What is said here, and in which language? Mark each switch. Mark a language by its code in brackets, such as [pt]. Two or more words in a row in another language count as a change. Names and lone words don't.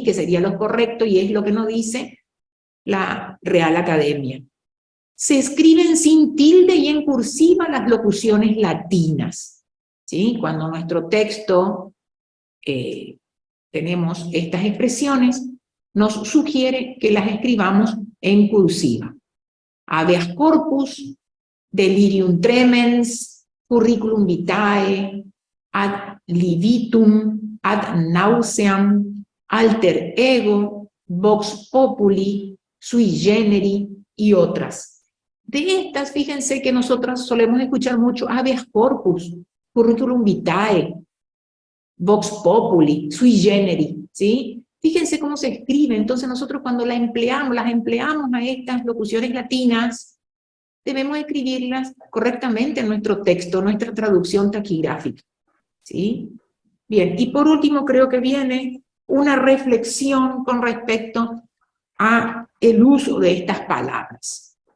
[es] Que sería lo correcto y es lo que nos dice la Real Academia. Se escriben sin tilde y en cursiva las locuciones latinas, ¿sí? Cuando nuestro texto tenemos estas expresiones, nos sugiere que las escribamos en cursiva. [la] Habeas corpus, delirium tremens, curriculum vitae, ad libitum, ad nauseam, alter ego, vox populi, sui generi [es] y otras. De estas, fíjense que nosotros solemos escuchar mucho [la] habeas corpus, curriculum vitae, vox populi, sui generi, [es] ¿sí? Fíjense cómo se escribe. Entonces nosotros cuando las empleamos a estas locuciones latinas, debemos escribirlas correctamente en nuestro texto, nuestra traducción taquigráfica, ¿sí? Bien, y por último creo que viene una reflexión con respecto a el uso de estas palabras.